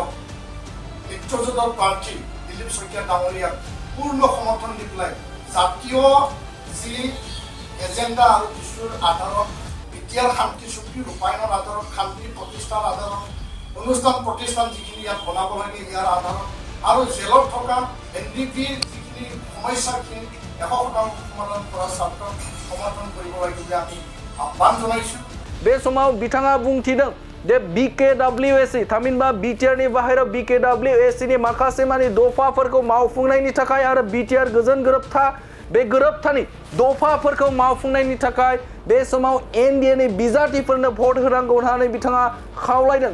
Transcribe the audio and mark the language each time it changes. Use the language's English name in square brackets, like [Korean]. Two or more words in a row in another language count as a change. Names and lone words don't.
[Assamese] মিত্ৰজোঁটৰ প্ৰাৰ্থী দিলীপ শইকীয়া ডাঙৰীয়াক পূৰ্ণ সমৰ্থন দি পেলাই জাতীয় যি এজেণ্ডা আৰু ইছ্যুৰ আধাৰত বিটিআৰ শান্তি চুক্তি ৰূপায়ণৰ আধাৰত শান্তি প্ৰতিষ্ঠাৰ আধাৰত অনুষ্ঠান প্ৰতিষ্ঠান যিখিনি ইয়াত বনাব লাগে ইয়াৰ আধাৰত আৰু জেলত থকা এনডিপিৰ যিখিনি সমস্যাখিনি 100% সমাধান কৰাৰ স্বাৰ্থত সমৰ্থন কৰিব লাগে বুলি আমি আহ্বান জনাইছোঁ [Bodo] बे समाव बिथाङा बुंथिदों जे बिकेडब्लिउएसि थामहिनबा बिटिआरनि बाहेरायाव बिकेडब्लिउएसिनि माखासे माने दफाफोरखौ मावफुंनायनि थाखाय आरो बिटिआर गोजोन गोरोबथा बे गोरोबथानि दफाफोरखौ मावफुंनायनि थाखाय बे समाव एनडिएनि बिजाथिफोरनो भट होनांगौ होननानै बिथाङा खावलायदों